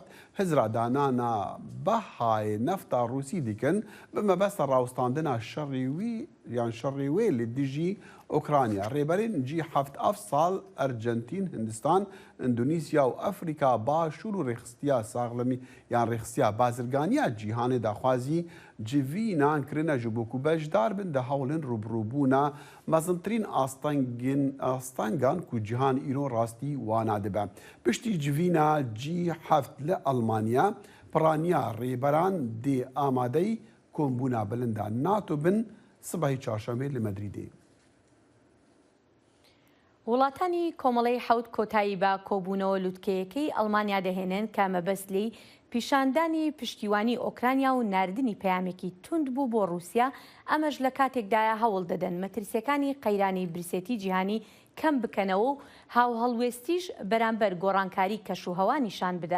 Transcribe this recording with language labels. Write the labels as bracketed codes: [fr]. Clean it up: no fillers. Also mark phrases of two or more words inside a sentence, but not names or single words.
[ku] هزرا دانانا بەهای نەفتا رووسی دیکن بە مەبەستە ڕاوستاندنا شەڕی وێ لە دژی ئۆکرانیا ڕێبەرên G7 ئەف ساڵ ئەرجەنتین، هندستان، ئەندونیسیا و ئەفریقا باشوور و ڕێخستیا ساغڵەمی یان ڕێخستیا بازرگانیە جیهانê daxwazî civînan kirine ji bo ku bejdar bin di hewlên rûbirûbûna mezintirîn astangan ku cîhan îro rastî wana dibe. Piştî civîna G7 li Almanya piraniya rêberan dê amadeyî kombûna bilinda NATO bin sibehê çarşemê li Medrîdê. [ckb] وڵاتانی کۆمەڵەی حەوت کۆتایی بە کۆبوونەوە لووتکەیەکەی ئەڵمانیا دەهێنن کە مەبەستی پیشاندانی پشتیوانی ئۆکرانیا و ناردنی پەیامێکی تند بوو بۆ رووسیا، ئەمەش لە کاتێکدایە هەوڵ دەدەن مەترسیەکانی قەیرانی برسێتی جیهانی کەم بکەنەوە و هاو هەڵوێستیش بەرامبەر گۆڕانکاری کەشوهەوا نیشان بدەن.